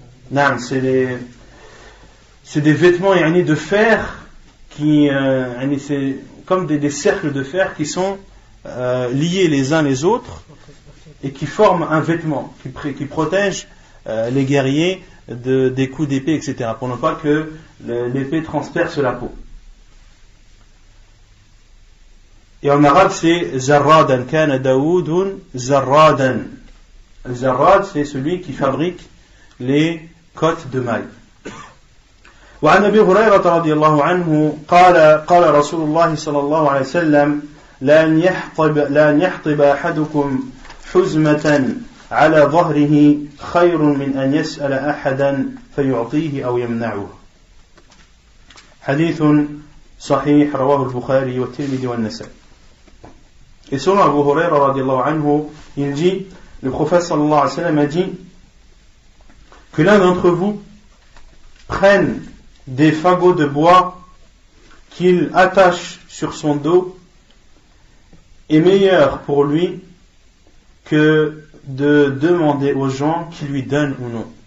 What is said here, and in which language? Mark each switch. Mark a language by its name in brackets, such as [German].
[French] Non, c'est des vêtements de fer qui, c'est comme des cercles de fer qui sont liés les uns les autres et qui forment un vêtement qui protège les guerriers des coups d'épée, etc., pour ne pas que l'épée transperce la peau. Et en arabe c'est Zarradan, [Arabic] kana Daoudun Zarradan. [French] Zarrad, c'est celui qui fabrique les côtes de mailles. [Arabic] وعن أبي هريرة رضي الله عنه قال رسول الله صلى الله عليه وسلم لأن يحطب أحدكم حزمة على ظهره خير من أن يسأل أحدا فيعطيه أو يمنعه. حديث صحيح رواه البخاري والترمذي والنسائي. [French] Et selon Abu Huraira radiallahu anhu, il dit, le prophète sallallahu alayhi wa sallam a dit que l'un d'entre vous prenne des fagots de bois qu'il attache sur son dos est meilleur pour lui que de demander aux gens qui lui donnent ou non.